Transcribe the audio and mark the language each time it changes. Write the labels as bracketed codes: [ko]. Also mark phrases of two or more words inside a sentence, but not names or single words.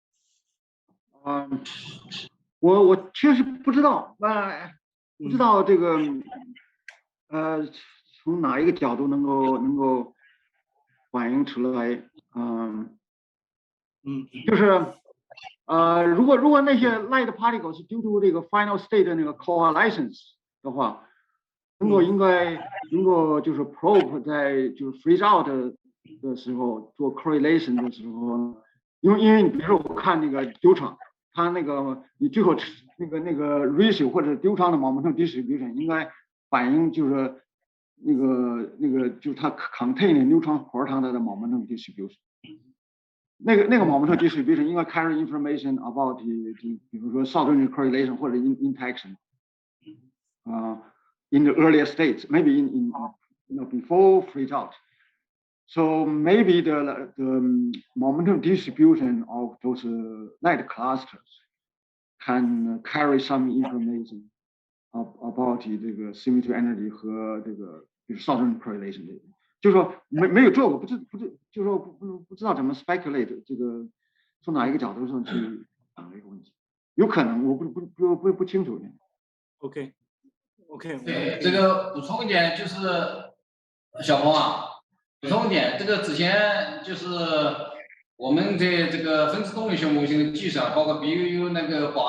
[zh] 我确实不知道，不知道这个从哪一个角度能够反映出来，就是如果那些 [en] light particles [zh] 是 [en] due to [zh] 这个 [en] final state [zh] 的那个 coalescence 的话，应该能够就是 probe 在就是 [en] freeze out [zh] 的时候做 correlation 的时候， 因为你比如说我看那个Neutron，它那个你最后那个 ratio 或者Neutron的 [en] momentum distribution [zh] 应该反映就是那个就是它 [en] contain neutron proton [zh] 的 [en] momentum distribution。那个 momentum distribution 应该 carry information about 比如说 Southern correlation 或者 interaction in the earlier states, maybe in before freeze out. So maybe the momentum distribution of those light clusters can carry some information about 这个 symmetry energy [zh] 和这个就是 [en] Southern correlation 这个。 [zh] 就是说没有做过，就是说不知道怎么 speculate 这个从哪一个角度上去讲这个问题，有可能我不清楚。 OK，对，这个补充一点就是小鹏啊，补充一点，这个之前就是我们的这个分子动力学模型的计算，包括比如那个保